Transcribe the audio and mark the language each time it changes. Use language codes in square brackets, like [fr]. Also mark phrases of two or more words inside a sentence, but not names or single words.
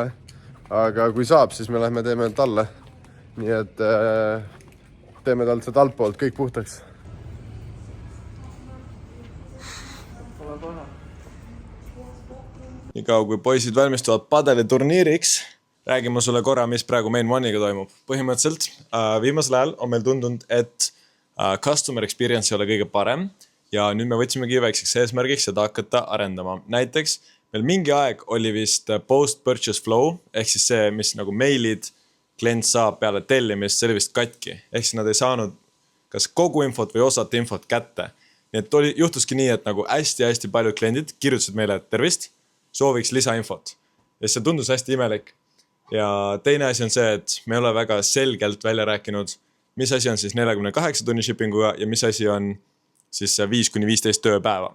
[et] Aga kui saab, siis me lähme teeme talle. Nii et teeme talt see talpoolt kõik puhtaks. Nii kaua, kui poisid valmistuvad padeliturniiriks, räägime sulle korra, mis praegu Main Oneiga toimub. Põhimõtteliselt viimasel ajal on meil tundunud, et [en] customer experience [et] ei ole kõige parem ja nüüd me võtsimegi väikseks eesmärgiks seda hakata arendama. Näiteks meil mingi aeg oli vist [en] post-purchase flow, [et] ehk siis see, mis nagu meilid klient saab peale tellimist, see oli vist katki. Ehk siis nad ei saanud kas kogu infot või osat infot kätte. Nii et juhtuski nii, et nagu hästi paljud kliendid kirjutasid meile tervist, sooviks lisainfot. Ja see tundus hästi imelik. Ja teine asi on see, et me ei ole väga selgelt välja rääkinud, mis asi on siis 48 tunni shippinguga ja mis asi on siis 5-15 tööpäeva.